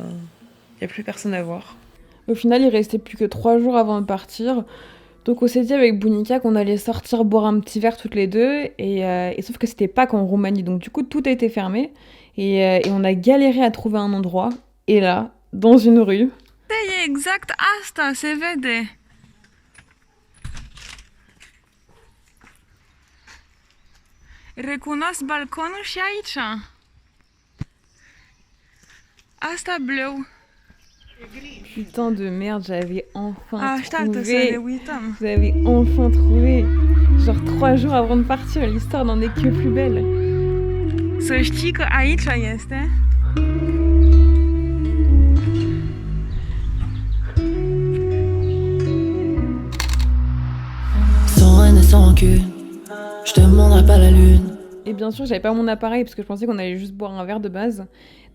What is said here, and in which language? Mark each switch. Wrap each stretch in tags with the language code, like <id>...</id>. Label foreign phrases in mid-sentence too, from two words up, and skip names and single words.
<fr>Il n'y a plus personne à voir. Au final, il restait plus que 3 jours avant de partir. Donc on s'est dit avec Bunica qu'on allait sortir boire un petit verre toutes les deux. Et sauf que c'était Pâques en Roumanie. Donc du coup, tout a été fermé. Et on a galéré à trouver un endroit. Et là, dans une rue... C'est exact</fr> <ro>asta, se vede. Recunosc balconul și aici. Asta bleu.</ro> <fr>Putain de merde, j'avais enfin trouvé. J'avais enfin trouvé. Genre 3 jours avant de partir, l'histoire n'en est que plus belle.</fr> <ro>Să știi că aici este.</ro> <fr>Sans haine et sans rancune, je te demanderai pas la lune. Et bien sûr, j'avais pas mon appareil parce que je pensais qu'on allait juste boire un verre de base.</fr>